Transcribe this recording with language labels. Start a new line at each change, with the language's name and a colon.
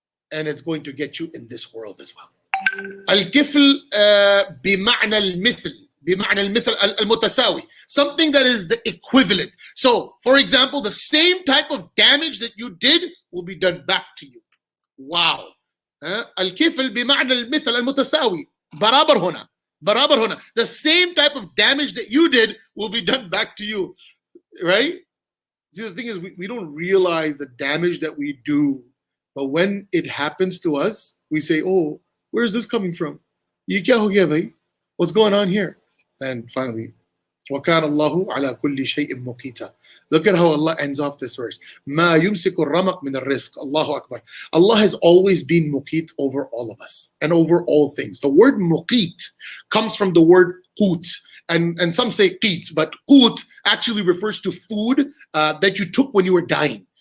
English: And it's going to get you in this world as well.
Arabic: Al-kifl bima'na al-mithl. بمعنى المثل المتساوي,
English: something that is the equivalent. So, for example, the same type of damage that you did will be done back to you. Wow.
Arabic: الكفل بمعنى المثل المتساوي.
Urdu: برابر هنا. برابر هنا.
English: The same type of damage that you did will be done back to you. Right? See, the thing is, we don't realize the damage that we do. But when it happens to us, we say, oh, where is this coming from?
Urdu: Ye kya ho gaya bhai?
English: What's going on here? And finally,
Arabic: وَكَانَ اللَّهُ عَلَى كُلِّ شَيْءٍ مُقِيتًا.
English: Look at how Allah ends off this verse.
Arabic: مَا يُمْسِكُ الرَّمَقْ مِنَ الرِّزْقِ. Allahu Akbar.
English: Allah has always been muqit over all of us and over all things. The word muqit comes from the word qut. And some say qit, but qut actually refers to food that you took when you were dying.